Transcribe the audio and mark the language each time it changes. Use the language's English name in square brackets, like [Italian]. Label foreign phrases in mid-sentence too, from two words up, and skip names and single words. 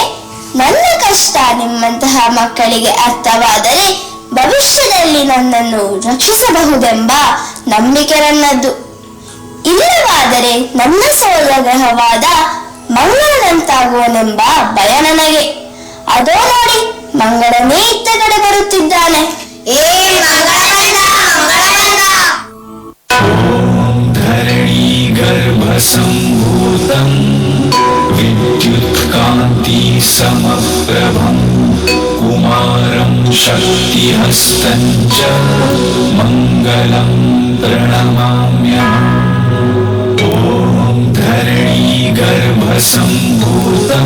[Kannada] ನನ್ನ ಕಷ್ಟ ನಿಮ್ಮಂತಹ ಮಕ್ಕಳಿಗೆ ಅರ್ಥವಾದರೆ ಭವಿಷ್ಯದಲ್ಲಿ ನನ್ನನ್ನು ರಕ್ಷಿಸಬಹುದೆಂಬ ನಂಬಿಕೆ ನನ್ನದು. ಇಲ್ಲವಾದರೆ ನನ್ನ ಸೌರ ಗ್ರಹವಾದ ಮಂಗಳದಂತಾಗುವನೆಂಬ ಭಯ ನನಗೆ. ಅದೋ ನೋಡಿ, ಮಂಗಳನೇ ಇತ್ತ ಕಡೆ ಬರುತ್ತಿದ್ದಾನೆ. ಏ ಮಂಗಳ ಬಂದ, ಮಂಗಳ ಬಂದ. [Sanskrit] धरणी गर्भसम्भूतं विद्युत्कान्ति समप्रभं कुमारं शक्तिहस्तं च मङ्गलं प्रणमाम्यहम् ॐ धरणी गर्भसम्भूतं